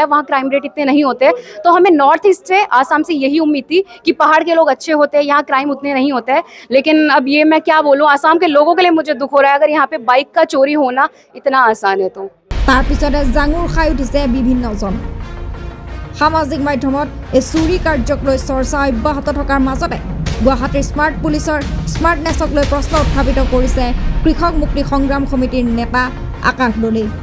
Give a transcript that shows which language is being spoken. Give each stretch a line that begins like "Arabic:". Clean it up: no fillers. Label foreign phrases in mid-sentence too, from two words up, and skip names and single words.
Hindi: वहाँ
English: crime rate
Hindi: इतने नहीं होते, तो हमें नॉर्थ ईस्ट से, आसाम से यही उम्मीद थी कि पहाड़ के लोग अच्छे होते हैं, यहाँ क्राइम उतने नहीं होते हैं। लेकिन अब ये मैं क्या बोलूँ, आसाम के लोगों के लिए मुझे दुख हो रहा है अगर यहाँ पे बाइक का चोरी होना इतना आसान है। तो
Assamese: তাৰ পিছতে জাঙুৰ খাই উঠিছে বিভিন্নজন। সামাজিক মাধ্যমত এই চুৰি কাৰ্যক লৈ চৰ্চা অব্যাহত থকাৰ মাজতে গুৱাহাটীৰ স্মাৰ্ট পুলিচৰ স্মাৰ্টনেছক লৈ প্ৰশ্ন উত্থাপিত কৰিছে কৃষক মুক্তি সংগ্ৰাম সমিতিৰ নেতা আকাশ দলুই।